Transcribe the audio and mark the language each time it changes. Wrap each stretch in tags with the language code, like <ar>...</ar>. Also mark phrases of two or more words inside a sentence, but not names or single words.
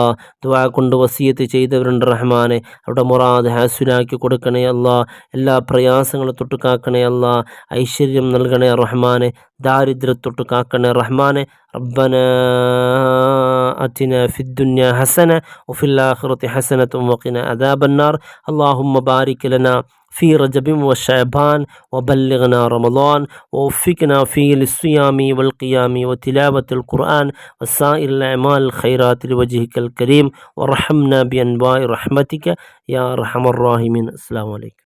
<ml>ദുആ കൊണ്ട് വസിയത്ത് ചെയ്തവരുണ്ട് റഹ്മാനെ, അവിടെ മുറാദ് ഹാസിലാക്കി കൊടുക്കണേ അല്ലാ. എല്ലാ പ്രയാസങ്ങളും തൊട്ട് കാക്കണേ അല്ലാ. ഐശ്വര്യം നൽകണേ റഹ്മാനെ, ദാരിദ്ര്യത്തൊട്ട് കാക്കണേ റഹ്മാനെ.</ml> <ar>ربنا آتنا في الدنيا حسنة وفي الآخرة حسنة وقنا عذاب النار. اللهم بارك لنا في رجب وشعبان وبلغنا رمضان ووفقنا فيه للصيام والقيام وتلاوة القرآن وسائر الأعمال الخيرات لوجهك الكريم وارحمنا بأنواع رحمتك يا أرحم الراحمين. السلام عليكم.</ar>